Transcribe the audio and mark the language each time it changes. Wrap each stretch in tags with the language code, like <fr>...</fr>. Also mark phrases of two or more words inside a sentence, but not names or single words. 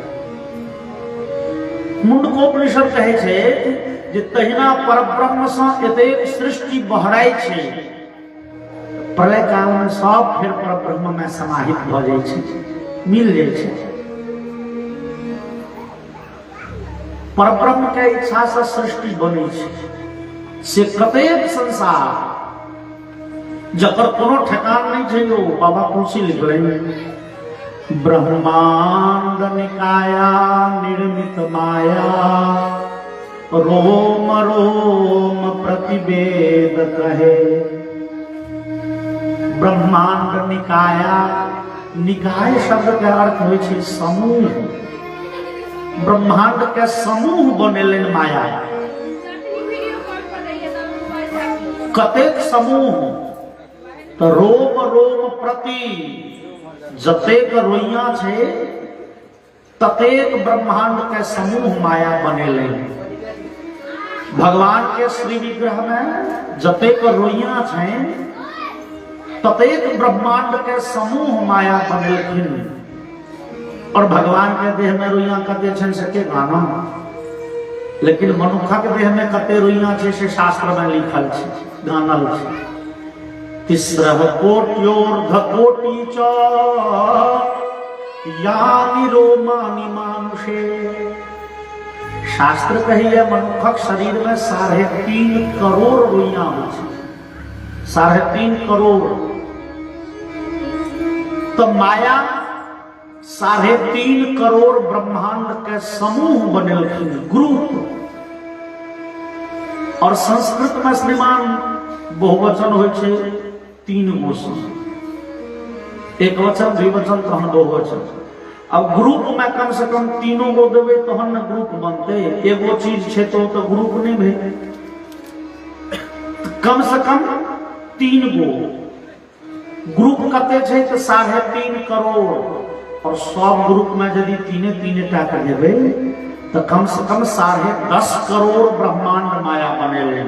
<mai>मुंडकोपनिषद कहै छै जे तहिना परब्रह्म से एतेक सृष्टि बहराय छै, प्रलय काल में सब फिर परब्रह्म में समाहित भ जाय छै, मिल जाय छै। परब्रह्म के इच्छा से सृष्टि बनी छै से कतेक संसार जकर कोनो ठेकान नहीं छै। यो बाबा तुलसी लिखले</mai> <awa>ब्रह्मांड निकाया निर्मित माया रोम रोम प्रतिवेद कहे।</awa> <mai>ब्रह्मांड निकाया, निकाय शब्द के अर्थ होइ छै समूह। ब्रह्मांड के समूह बनेलन माया। कतेक समूह तो रोम रोम प्रति जतेक रोइया छे ततेक ब्रह्मांड के समूह माया बनेले। भगवान के श्री विग्रह में जतेक रोइया छे ततेक ब्रह्मांड के समूह माया बनेलखिन। और भगवान के देह में रोइया कते छन से के गाना, लेकिन मनुखक देह में कते रोइया छे से शास्त्र में लिखल छे, गानल छे।</mai> <sa>तिस्रह कोट्योर्ध कोटि च यानि रोमानि मानुषे।</sa> <mai>शास्त्र कहिए मनुखक शरीर में 3.5 करोड़ रोइया हो छे, 3.5 करोड़। तो माया 3.5 करोड़ ब्रह्मांड के समूह बनेलखिन, ग्रुप। और संस्कृत में श्रीमान बहुवचन हो 3 गो, एक वचन द्विवचन तहन बहुवचन। अब ग्रुप में कम से कम 3 गो देवे तहन न ग्रुप बनते। एगो चीज छे तो ग्रुप नहीं भेल, कम से कम 3 गो ग्रुप कते छे तो 3.5 करोड़। और सब ग्रुप में यदि 3 टा कर देवे तो कम से कम 10.5 करोड़ ब्रह्मांड माया बनेले।</mai>